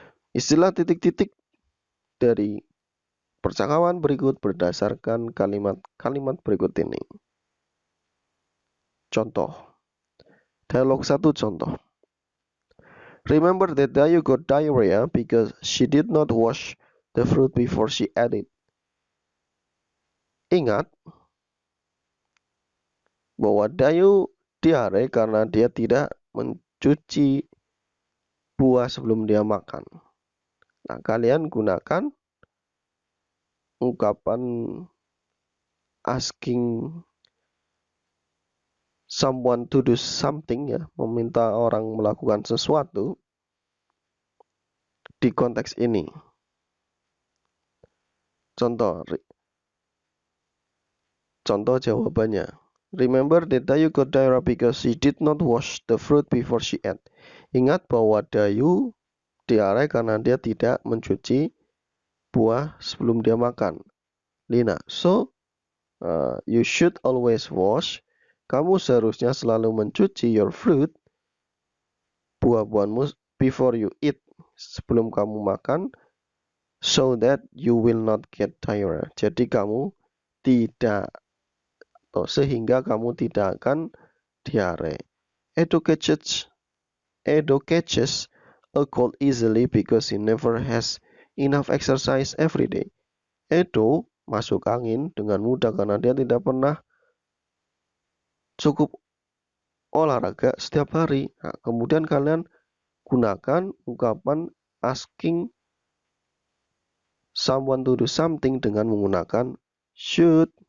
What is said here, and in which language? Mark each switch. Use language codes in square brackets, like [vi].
[id] Istilah titik-titik dari percakapan berikut berdasarkan kalimat-kalimat berikut ini. Contoh. Dialog 1 contoh. [en] Remember that Dayu got diarrhea because she did not wash the fruit before she ate it. [id] Ingat bahwa Dayu diare karena dia tidak mencuci buah sebelum dia makan. Nah, kalian gunakan ungkapan asking someone to do something ya, meminta orang melakukan sesuatu di konteks ini. Contoh jawabannya. [en] Remember that Dayu got diarrhea because she did not wash the fruit before she ate. [id] Ingat bahwa Dayu diare karena dia tidak mencuci buah sebelum dia makan. [en] Lina, so you should always wash. [id] Kamu seharusnya selalu mencuci [en] your fruit, [id] buah-buahmu, [en] before you eat, [id] sebelum kamu makan, [en] so that you will not get diarrhea. [id] Jadi kamu tidak, atau sehingga kamu tidak akan diare. [en] Edo catches a cold easily because he never has enough exercise every day. [id] Edo masuk angin dengan mudah karena dia tidak pernah cukup olahraga setiap hari. Nah, kemudian kalian gunakan ungkapan asking someone to do something dengan menggunakan should.